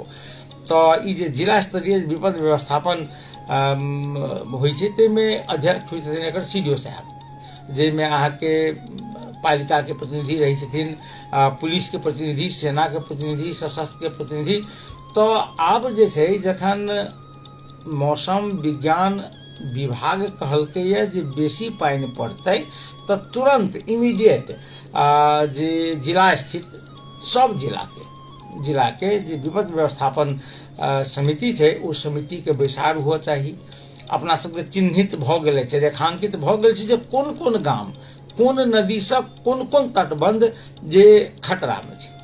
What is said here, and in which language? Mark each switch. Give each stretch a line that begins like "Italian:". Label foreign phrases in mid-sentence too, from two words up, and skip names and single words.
Maithili: तऽ ई जे जिला स्तरीय विपद व्यवस्थापन होइ छै ताहिमे अध्यक्ष होइ छथिन एकर CDO साहब, जाहिमे अहाँके पालिका के प्रतिनिधि रहै छथिन, पुलिस के प्रतिनिधि, सेना के प्रतिनिधि, सशस्त्र के प्रतिनिधि। तऽ आब जे छै जखन मौसम विज्ञान विभाग कहलकैए जे बेसी पानि पड़तै तऽ तुरंत इमीडिएट जे जिला स्थित सब जिला के जे विपद व्यवस्थापन समिति छै ओ समिति के बैसार हुआ चाही। अपना सबके चिन्हित भऽ गेल छै, रेखांकित भऽ गेल छै जे कोन कोन गाम, कोन नदी सब, कोन कोन तटबंध जे खतरा में छै।